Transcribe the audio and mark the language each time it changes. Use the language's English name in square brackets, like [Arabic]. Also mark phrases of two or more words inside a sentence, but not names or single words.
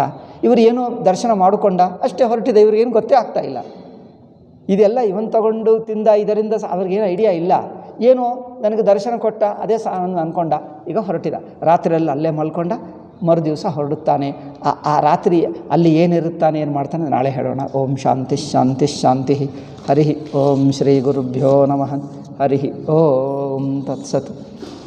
[Kannada] ಇವರು ಏನೋ ದರ್ಶನ ಮಾಡಿಕೊಂಡ ಅಷ್ಟೇ, ಹೊರಟಿದೆ, ಇವ್ರಿಗೇನು ಗೊತ್ತೇ ಆಗ್ತಾ ಇಲ್ಲ. ಇದೆಲ್ಲ ಇವನು ತಗೊಂಡು ತಿಂದ, ಇದರಿಂದ ಅವ್ರಿಗೇನು ಐಡಿಯಾ ಇಲ್ಲ. ಏನೋ ನನಗೆ ದರ್ಶನ ಕೊಟ್ಟ, ಅದೇ ಅಂದ್ಕೊಂಡ, ಈಗ ಹೊರಟಿದ. ರಾತ್ರಿಯಲ್ಲಿ ಅಲ್ಲೇ ಮಲ್ಕೊಂಡ, ಮರು ದಿವಸ ಹೊರಡುತ್ತಾನೆ. ಆ ರಾತ್ರಿ ಅಲ್ಲಿ ಏನಿರುತ್ತಾನೆ, ಏನು ಮಾಡ್ತಾನೆ, ನಾಳೆ ಹೇಳೋಣ. [Sanskrit] ಓಂ ಶಾಂತಿ ಶಾಂತಿ ಶಾಂತಿ. ಹರಿ ಓಂ ಶ್ರೀ ಗುರುಭ್ಯೋ ನಮಃ. ಹರಿ ಓಂ ತತ್ಸತ್.